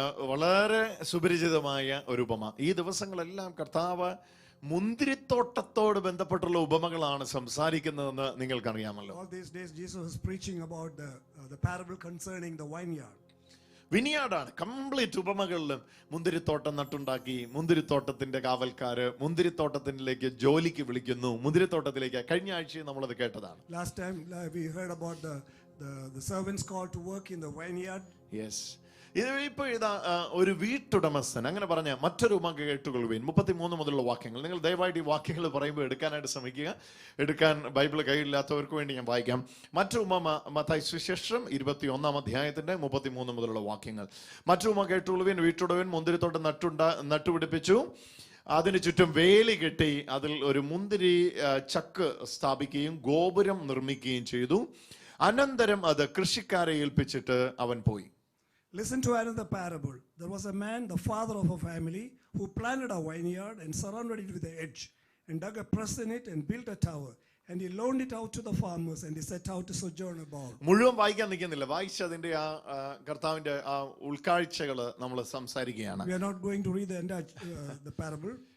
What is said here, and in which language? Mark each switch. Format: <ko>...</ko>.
<ml>വളരെ സുപരിചിതമായ ഒരു ഉപമ. ഈ ദിവസങ്ങളെല്ലാം കർത്താവ് മുന്തിരിത്തോട്ടത്തോട് ബന്ധപ്പെട്ടുള്ള ഉപമകളാണ് സംസാരിക്കുന്നതെന്ന് നിങ്ങൾക്കറിയാമല്ലോ.</ml> <en>All these days Jesus is preaching about the parable concerning the vineyard.</en> <ml>വിനിയാടാണ് complete ഉപമകളിലും. മുന്തിരിത്തോട്ടം നട്ടുണ്ടാക്കി, മുന്തിരിത്തോട്ടത്തിന്റെ കാവൽക്കാര് മുന്തിരിത്തോട്ടത്തിലേക്ക് ജോലിക്ക് വിളിക്കുന്നു, മുന്തിരിത്തോട്ടത്തിലേക്ക്. കഴിഞ്ഞ ആഴ്ച നമ്മളത് കേട്ടതാണ്.</ml> <en>Last time we heard about the servants called to work in the vineyard. Yes.</en> <ml>ഇപ്പൊ ഇതാ ഒരു വീട്ടുടമസ്ഥൻ അങ്ങനെ പറഞ്ഞ മറ്റൊരു ഉപമ കേട്ടുകൊള്ളുവേൻ. 33 മുതലുള്ള വാക്യങ്ങൾ. നിങ്ങൾ ദയവായിട്ട് ഈ വാക്യങ്ങൾ പറയുമ്പോൾ എടുക്കാനായിട്ട് ശ്രമിക്കുക. എടുക്കാൻ ബൈബിൾ കയ്യിലില്ലാത്തവർക്ക് വേണ്ടി ഞാൻ വായിക്കാം. മറ്റൊരു ഉപമ മത്തായി സുവിശേഷം 21-ാം അധ്യായത്തിന്റെ 33 മുതലുള്ള വാക്യങ്ങൾ. മറ്റൊരു ഉപമ കേട്ടുകൊള്ളുവേൻ. വീട്ടുടവൻ മുന്തിരിത്തോട്ടം നട്ടുപിടിപ്പിച്ചു, അതിന് ചുറ്റും വേലി കെട്ടി അതിൽ ഒരു മുന്തിരി ചക്ക് സ്ഥാപിക്കുകയും ഗോപുരം നിർമ്മിക്കുകയും ചെയ്തു. അനന്തരം അത് കൃഷിക്കാരെ ഏൽപ്പിച്ചിട്ട് അവൻ പോയി.</ml> <en>Listen to another parable. There was a man, the father of a family, who planted a vineyard and surrounded it with a hedge and dug a press in it and built a tower. And he loaned it out to the farmers and he set out to sojourn abroad.</en> <ml>മുഴുവൻ വായിക്കാൻ നിൽക്കുന്നില്ല. വായിച്ചതിന്റെ ആ കർത്താവിന്റെ ആ ഉൾക്കാഴ്ചകൾ നമ്മൾ സംസാരിക്കുകയാണ്.</ml> <en>We are not going to read the entire the parable.</en>